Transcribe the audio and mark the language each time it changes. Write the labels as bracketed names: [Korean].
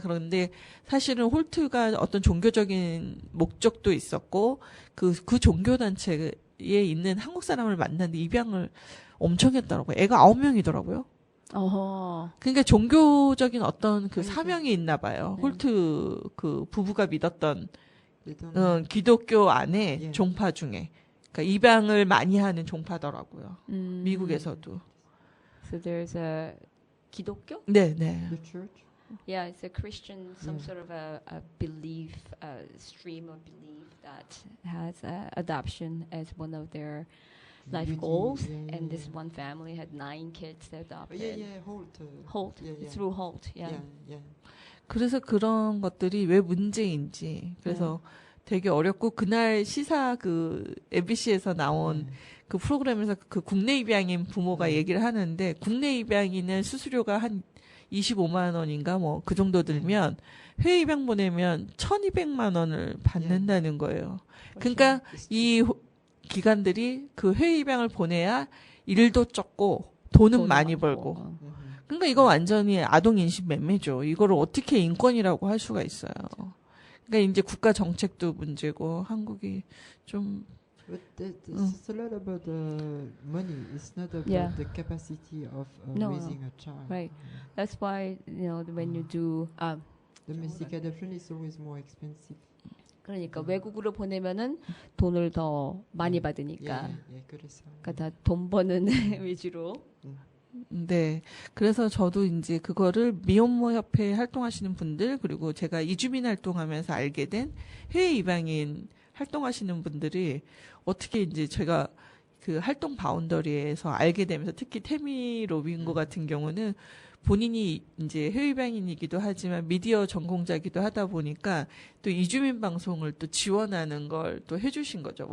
[Korean] 그런데 사실은 홀트가 어떤 종교적인 목적도 있었고 그 종교단체에 있는 한국 사람을 만났는데 입양을 엄청 했더라고요. 애가 9명이더라고요. 어허. 그러니까 종교적인 어떤 그 그러니까. 사명이 있나 봐요. 네. 홀트 그 부부가 믿었던 [English] They don't [Korean] 기독교 안에 예. 종파 중에 그러니까 입양을 많이 하는 종파더라고요. 미국에서도. [English] So there's a 기독교? [Korean] 네. [English] the church. Yeah, it's a Christian, some sort of a belief, stream of belief that has adoption as one of their life Unity, goals. yeah, And yeah, this yeah. one family had 9 kids they Oh, adopted. yeah, Holt. Holt, Yeah, yeah. through Holt, yeah. yeah. [Korean] 그래서 그런 것들이 왜 문제인지 그래서 되게 어렵고 그날 시사 그 MBC에서 나온 그 프로그램에서 그 국내 입양인 부모가 얘기를 하는데 국내 입양인은 수수료가 한 25만 원인가 뭐 그 정도 들면 해외 입양 보내면 1,200만 원을 받는다는 거예요. 그러니까 이 기관들이 그 해외 입양을 보내야 일도 적고 돈은 많이 벌고. 그러니까 이거 완전히 아동 인식 매매죠. 이거를 어떻게 인권이라고 할 수가 있어요. 그러니까 이제 국가 정책도 문제고 한국이 좀 [English] But it's a lot about money. It's not about Yeah. the capacity of No, raising a child. Right. That's why when you do Domestic adoption is always more expensive. [Korean] 그러니까 외국으로 보내면은 돈을 더 많이 받으니까. 그래서. 그러니까 다 돈 버는 위주로. 네. 그래서 저도 이제 그거를 미혼모 협회에 활동하시는 분들 그리고 제가 이주민 활동하면서 알게 된 해외 입양인 활동하시는 분들이 어떻게 이제 제가 그 활동 바운더리에서 알게 되면서 특히 태미 로빈고 같은 경우는 본인이 이제 해외 입양인이기도 하지만 미디어 전공자이기도 하다 보니까 또 이주민 방송을 또 지원하는 걸 또 해주신 거죠.